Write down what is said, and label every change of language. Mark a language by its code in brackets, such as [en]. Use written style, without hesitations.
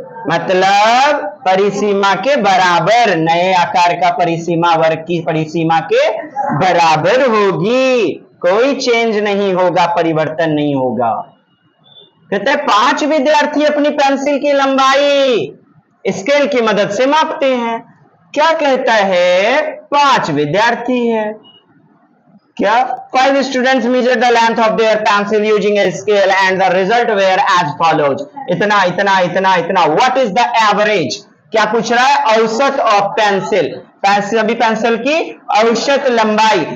[hi] मतलब परिसीमा के बराबर, नए आकार का परिसीमा वर्ग की परिसीमा के बराबर होगी। कोई चेंज नहीं होगा, परिवर्तन नहीं होगा। कहते हैं 5 विद्यार्थी अपनी पेंसिल की लंबाई स्केल की मदद से मापते हैं। क्या कहता है? 5 विद्यार्थी है। क्या? [en] 5 students measured the length of their pencil using a scale and the result were as follows. [hi] इतना इतना इतना इतना। [en] What is the average? [hi] क्या पूछ रहा है? औसत ऑफ पेंसिल, अभी पेंसिल की औसत लंबाई।